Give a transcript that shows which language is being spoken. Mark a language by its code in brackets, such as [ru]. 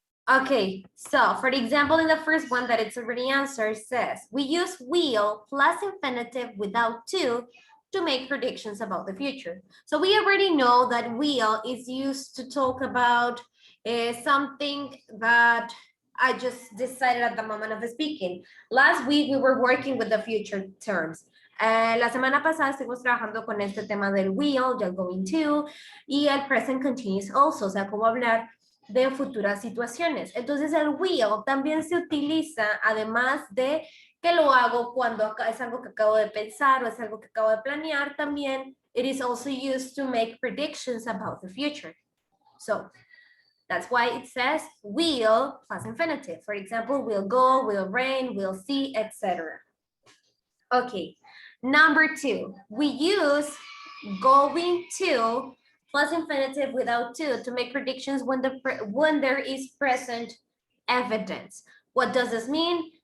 [en] Okay, so for the example in the first one that it's already answered says, we use will plus infinitive without to make predictions about the future. So we already know that will is used to talk about something that I just decided at the moment of speaking. Last week we were working with the future terms. [es] La semana pasada estuvimos trabajando con este tema del will, del going to, y el present continuous also, o sea, cómo hablar de futuras situaciones. Entonces el will también se utiliza, además de que lo hago cuando es algo que acabo de pensar o es algo que acabo de planear, también it is also used to make predictions about the future. [en] So that's why it says will plus infinitive. For example, will go, will rain, will see, etc. Okay, number 2, we use going to plus infinitive without to make predictions when there is present evidence. What does this mean?